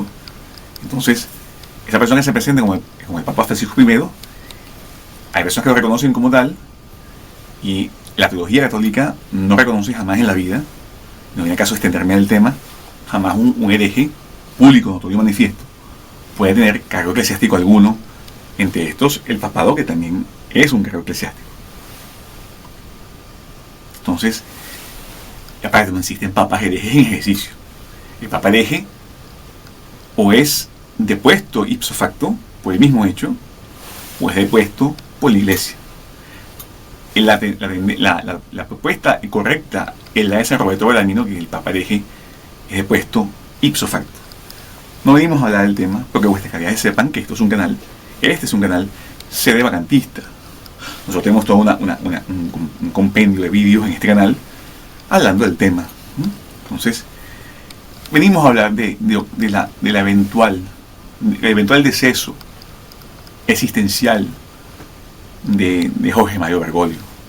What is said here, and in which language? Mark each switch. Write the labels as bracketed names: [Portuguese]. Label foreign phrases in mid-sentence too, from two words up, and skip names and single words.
[Spanish] Entonces, esa persona que se presenta como el Papa Francisco I, hay personas que lo reconocen como tal, y la teología católica no reconoce jamás en la vida, no viene caso de extenderme al tema, jamás un hereje público, notorio y manifiesto puede tener cargo eclesiástico alguno, entre estos el papado, que también es un cargo eclesiástico. Entonces, aparte no existen papas herejes en ejercicio. El papa hereje o es depuesto [Latin] ipso facto [Spanish] por el mismo hecho, o es depuesto por la iglesia. La propuesta correcta es la de San Roberto Bellarmino, que el papa hereje es depuesto [Latin] ipso facto. [Spanish] No venimos a hablar del tema porque vuestras calidades sepan que este es un canal sedevacantista. Nosotros tenemos todo un compendio de vídeos en este canal hablando del tema. Entonces, venimos a hablar del eventual deceso existencial de Jorge Mario Bergoglio.